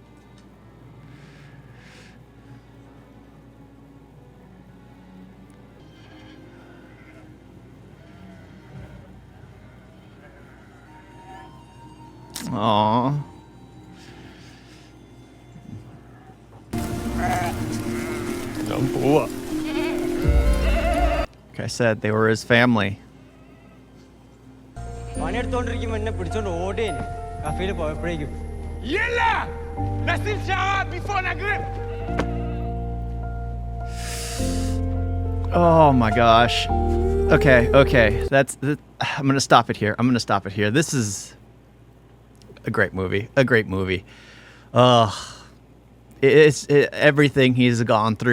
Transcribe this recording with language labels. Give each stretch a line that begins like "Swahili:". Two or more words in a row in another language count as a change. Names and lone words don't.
English: Aww. Like I said, they were his family.
Malayalam: പണിയെടുത്തോണ്ടിരിക്കുമ്പോ എന്നെ പിടിച്ചോണ്ട് ഓടേന് കഫേയിൽ പോയപ്പോഴേക്കും
Arabic: يلا نسيب شعار before نقرب.
English: Oh my gosh. Okay. I'm gonna stop it here. This is a great movie. Everything he's gone through.